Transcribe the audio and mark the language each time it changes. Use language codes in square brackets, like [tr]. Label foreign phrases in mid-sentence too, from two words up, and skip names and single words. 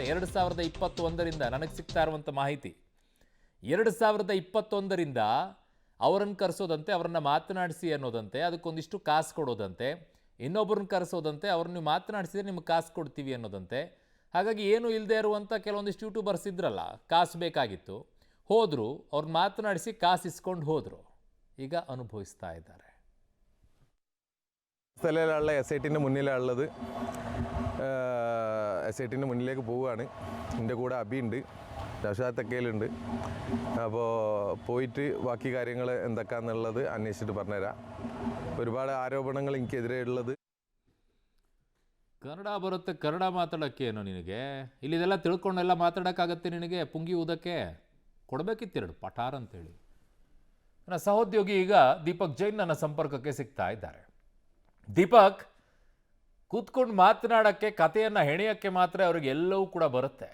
[kn] 2021ರಿಂದ ನನಗೆ ಸಿಗ್ತಾ ಇರುವಂತ ಮಾಹಿತಿ 2021ರಿಂದ ಅವರನ್ನು ಕರೆಸೋದಂತೆ, ಅವರನ್ನ ಮಾತನಾಡಿಸಿ ಅನ್ನೋದಂತೆ, ಅದಕ್ಕೊಂದಿಷ್ಟು ಕಾಸು ಕೊಡೋದಂತೆ, ಇನ್ನೊಬ್ಬರನ್ನ ಕರೆಸೋದಂತೆ, ಅವ್ರನ್ನ ಮಾತನಾಡಿಸಿದ್ರೆ ನಿಮ್ಗೆ ಕಾಸು ಕೊಡ್ತೀವಿ ಅನ್ನೋದಂತೆ. ಹಾಗಾಗಿ ಏನು ಇಲ್ಲದೆ ಇರುವಂಥ ಕೆಲವೊಂದಿಷ್ಟು ಯೂಟ್ಯೂಬರ್ಸ್ ಇದ್ರಲ್ಲ, ಕಾಸು ಬೇಕಾಗಿತ್ತು, ಹೋದರು, ಅವ್ರನ್ನ ಮಾತನಾಡಿಸಿ ಕಾಸು ಇಸ್ಕೊಂಡು ಹೋದರು. ಈಗ അനുഭവിಸ್ತಾ ഇದ್ದಾರೆ. [ml] സ്ഥലത്തിലുള്ള SITൻ്റെ മുന്നിലുള്ളത്. SITൻ്റെ മുന്നിലേക്ക് പോവുകയാണ്. എൻ്റെ കൂടെ അബിയുണ്ട്, രഷാത്തക്കയിലുണ്ട്. അപ്പോൾ പോയിട്ട് ബാക്കി കാര്യങ്ങൾ എന്തൊക്കെയാണെന്നുള്ളത് അന്വേഷിച്ചിട്ട് പറഞ്ഞുതരാം. ഒരുപാട് ആരോപണങ്ങൾ എനിക്കെതിരെ ഉള്ളത്. [kn] ಕನ್ನಡ ಬರುತ್ತೆ, ಕನ್ನಡ ಮಾತಾಡೋಕ್ಕೇನು ನಿನಗೆ? ಇಲ್ಲಿದೆಲ್ಲ ತಿಳ್ಕೊಂಡೆಲ್ಲ ಮಾತಾಡೋಕ್ಕಾಗತ್ತೆ ನಿನಗೆ? ಪುಂಗಿ ಊದಕ್ಕೆ ಕೊಡಬೇಕಿತ್ತೆರಡು ಪಟಾರ್ ಅಂತೇಳಿ. ನನ್ನ ಸಹೋದ್ಯೋಗಿ ಈಗ ದೀಪಕ್ ಜೈನ್ ನನ್ನ ಸಂಪರ್ಕಕ್ಕೆ ಸಿಗ್ತಾ ಇದ್ದಾರೆ. ದೀಪಕ್, ಕೂತ್ಕೊಂಡು ಮಾತನಾಡೋಕ್ಕೆ, ಕಥೆಯನ್ನು ಹೆಣೆಯೋಕ್ಕೆ ಮಾತ್ರ ಅವ್ರಿಗೆ ಎಲ್ಲವೂ ಕೂಡ ಬರುತ್ತೆ.